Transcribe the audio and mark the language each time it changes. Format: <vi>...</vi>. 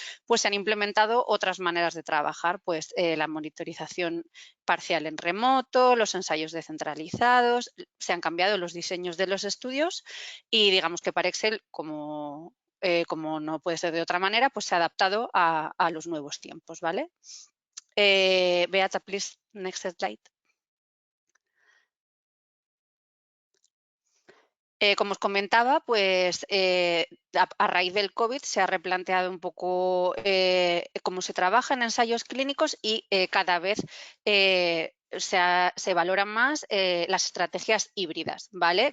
<es>Pues se han implementado otras maneras de trabajar, pues la monitorización parcial en remoto, los ensayos descentralizados, se han cambiado los diseños de los estudios y digamos que para Excel, como no puede ser de otra manera, pues se ha adaptado a los nuevos tiempos, ¿vale?</es> <en>Beata, please, next slide.</en> <es>Como os comentaba, pues a raíz del COVID se ha replanteado un poco cómo se trabaja en ensayos clínicos y cada vez se valoran más las estrategias híbridas, ¿vale?</es>